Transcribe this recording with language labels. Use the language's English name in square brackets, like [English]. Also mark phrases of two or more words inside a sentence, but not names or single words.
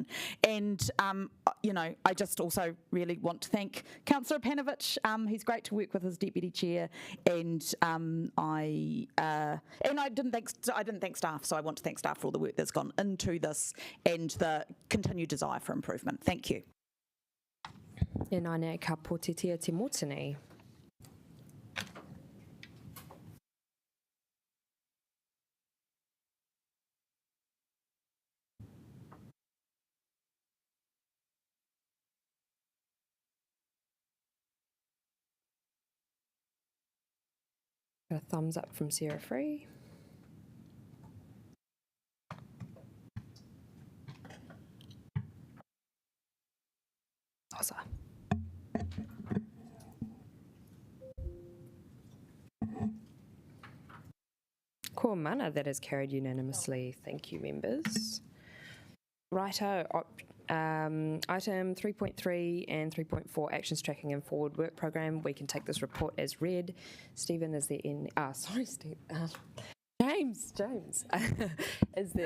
[English] And I just also really want to thank Councillor Panovich. He's great to work with as deputy chair, and I didn't thank staff, so I want to thank staff for all the work that's gone into this and the continued desire for improvement. Thank you. [Māori] E nāne ka pōtitia te Mātinitini. [English] Got a thumbs up from Sarah Free. Awesome. [Māori] Ko mana, [English] that is carried unanimously. Thank you, members. Righto. Item 3.3 and 3.4, actions tracking and forward work program. We can take this report as read. Stephen, is there any? Sorry, Steve. James, is there?